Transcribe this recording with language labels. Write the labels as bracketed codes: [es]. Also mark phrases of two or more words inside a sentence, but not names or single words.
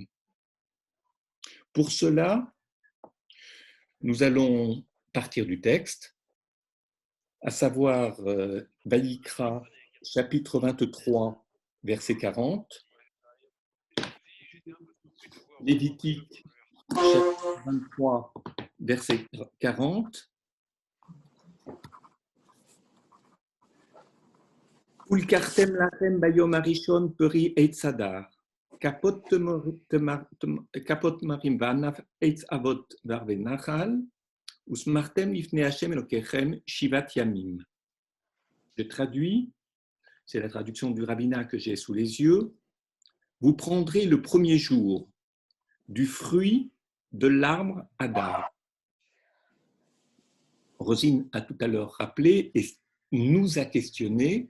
[fr] Pour cela, nous allons partir du texte, à savoir Vayikra, chapitre 23, verset 40, Lévitique, chapitre 23, verset 40, [he] ולקחתם לכם ביום הראשון פרי עץ הדר כפות תמרים וענף עץ עבות וערבי נחל ושמחתם לפני ה' אלוקיכם שבעת ימים. [fr] Je traduis, c'est la traduction du rabbinat que j'ai sous les yeux. Vous prendrez le premier jour du fruit de l'arbre Hadar. Rosine a tout à l'heure rappelé et nous a questionné.